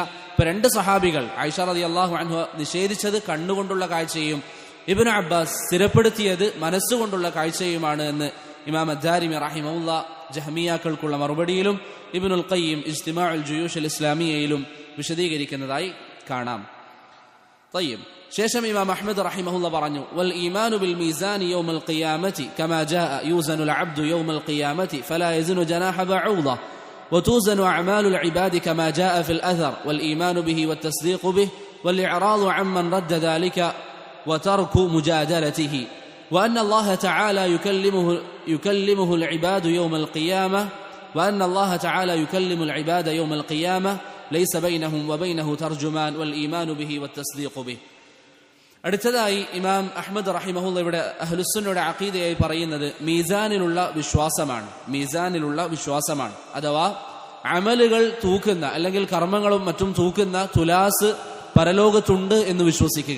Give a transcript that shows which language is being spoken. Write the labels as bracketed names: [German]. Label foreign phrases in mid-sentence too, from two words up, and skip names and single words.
[Malayalam] ഇപ്പൊ രണ്ട് സഹാബികൾ, ആയിഷ റളിയല്ലാഹു അൻഹ നിഷേധിച്ചത് കണ്ണുകൊണ്ടുള്ള കാഴ്ചയും ഇബ്നു അബ്ബാസ് സ്ഥിരപ്പെടുത്തിയത് മനസ്സുകൊണ്ടുള്ള കാഴ്ചയുമാണ് എന്ന് ഇമാം അദ്ദാരിമി റഹിമഹുല്ല ജഹ്മിയാക്കൾക്കുള്ള മറുപടിയിലും ഇബ്നുൽ ഖയ്യിം ഇജ്തിമാഉൽ ജുയൂഷ് അൽ ഇസ്ലാമിയയിലും വിശദീകരിക്കുന്നതായി കാണാം. [Arabic] طيب. [Malayalam] ശേഷം ഇമാം അഹ്മദ് റഹിമഹുല്ല പറഞ്ഞു, [Arabic] والإيمان بالميزان يوم القيامة كما جاء يوزن العبد يوم القيامة فلا يزن جناح بعوضة وتوزن أعمال العباد كما جاء في الأثر والإيمان به والتصديق به والإعراض عمن رد ذلك وترك مجادلته وأن الله تعالى يكلمه العباد يوم القيامة وأن الله تعالى يكلم العباد يوم القيامة ليس بينهم وبينه ترجمان والإيمان به والتصديق به. [Malayalam] അടുത്തതായി ഇമാം അഹ്മദ് റഹിമഹുല്ല ഇവിടെ അഹ്ലുസുന്നയുടെ അഖീദയായി പറയുന്നത് മീസാനിലുള്ള വിശ്വാസമാണ്. അഥവാ അമലുകൾ തൂക്കുന്ന അല്ലെങ്കിൽ കർമ്മങ്ങളും മറ്റും തൂക്കുന്ന തുലാസ് പരലോകത്തുണ്ട് എന്ന് വിശ്വസിക്കുക.